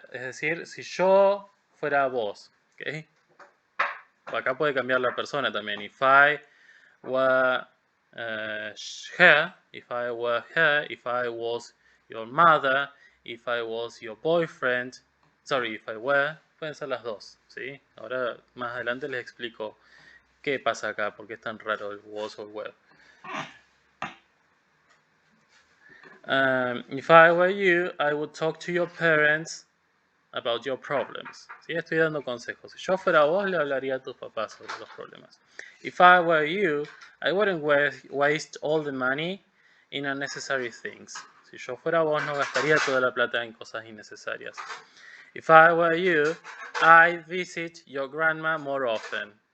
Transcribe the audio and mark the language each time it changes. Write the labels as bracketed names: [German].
[Spanish] Es decir, si yo fuera vos, ¿ok? Acá puede cambiar la persona también. [English] If I were her, if I were her, if I was your mother, if I was your boyfriend, sorry, if I were, [Spanish] pueden ser las dos, ¿sí? Ahora más adelante les explico qué pasa acá, por qué es tan raro el was o were. [English] If I were you, I would talk to your parents about your problems. [Spanish] ¿Sí? Estoy dando consejos. Si yo fuera vos, le hablaría a tus papás sobre los problemas. [English] If I were you, I wouldn't waste all the money in unnecessary things. [Spanish] Si yo fuera vos, no gastaría toda la plata en cosas innecesarias. [English] If I were you, I'd visit your grandma more often.